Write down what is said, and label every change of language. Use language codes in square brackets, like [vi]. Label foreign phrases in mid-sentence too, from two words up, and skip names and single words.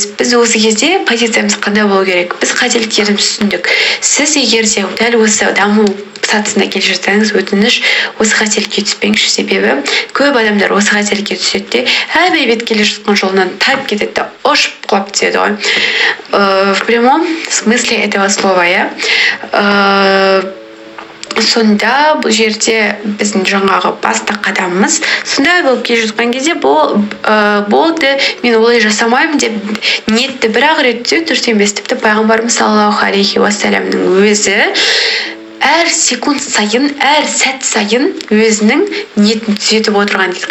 [kk] Біз осы кезде позициямыз қандай болу керек? Біз қателіктерімізді түсіндік. Сіз егер де дәл осы даму сатысына келе жатсаңыз, өтініш осы қателікке түспеңізші, себебі көп адамдар осы қателікке түседі де, бет келе жатқан жолынан тайып кетеді де, ұшып құлап түседі ғой. [ru] В прямом смысле этого слова, [kk] сонда бұл жерде біздің жаңағы басты қадамымыз сондай болып келе жатқан кезде болды, мен олай жасамаймын деп ниетті бір-ақ рет түзеу дұрыс емес. Тіпті пайғамбарымыз [ar] صلى الله عليه وسلم [kk] өзі әр секунд сайын, әр сәт сайын өзінің ниетін түзетіп отырған дейді.